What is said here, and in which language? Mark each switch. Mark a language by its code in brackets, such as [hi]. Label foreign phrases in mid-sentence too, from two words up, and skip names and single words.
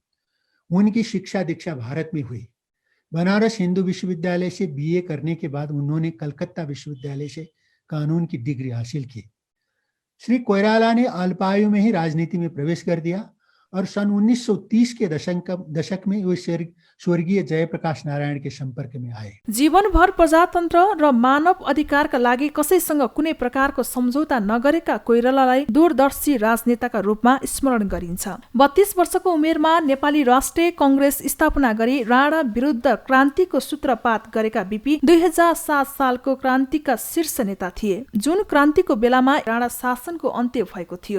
[hi] उनकी शिक्षा दीक्षा भारत में हुई। बनारस हिंदू विश्वविद्यालय से बीए करने के बाद उन्होंने कलकत्ता विश्वविद्यालय से कानून की डिग्री हासिल की। श्री कोइराला ने अल्पायु में ही राजनीति में प्रवेश कर दिया और सन 1930 के दशक में वे स्वर्गीय जयप्रकाश नारायण के संपर्क में आए। [ne] जीवनभर प्रजातन्त्र र मानव अधिकारका लागि कसैसँग कुनै प्रकारको सम्झौता नगरेका कोइरालालाई दूरदर्शी राजनेताका रूपमा स्मरण गरिन्छ। 32 वर्षको उमेरमा नेपाली राष्ट्रिय कांग्रेस स्थापना गरी राणा विरुद्ध क्रान्तिको सूत्रपात गरेका बीपी 2007 सालको क्रान्तिका शीर्ष नेता थिए, जुन क्रान्तिको बेलामा राणा शासनको अन्त्य भएको थियो।